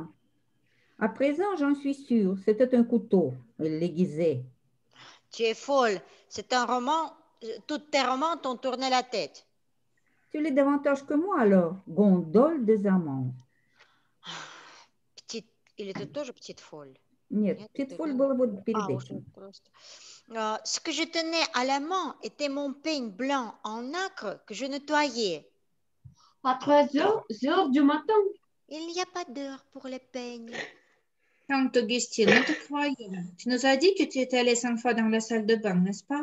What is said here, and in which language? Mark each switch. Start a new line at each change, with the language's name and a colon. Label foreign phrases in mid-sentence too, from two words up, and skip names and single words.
French: À présent, j'en suis sûre, c'était un couteau. Il l'aiguisait. Tu es folle. C'est un roman. Toutes tes romans t'ont tourné la tête. Tu l'es davantage que moi alors, gondole des amants. Petite,
Russian: или ты тоже
French: petite folle?
Russian: Нет, Нет,
French: petite
Russian: это
French: folle
Russian: да. было вот перед А, уже этим. просто.
French: Ce que je tenais à la main était mon peigne blanc en nacre que je nettoyais. À 3 heures du matin. Il n'y a pas d'heure pour les peignes. Tante Augustine, nous te croyons. Tu nous as dit que tu étais allée 5 fois dans la salle de bain, n'est-ce pas?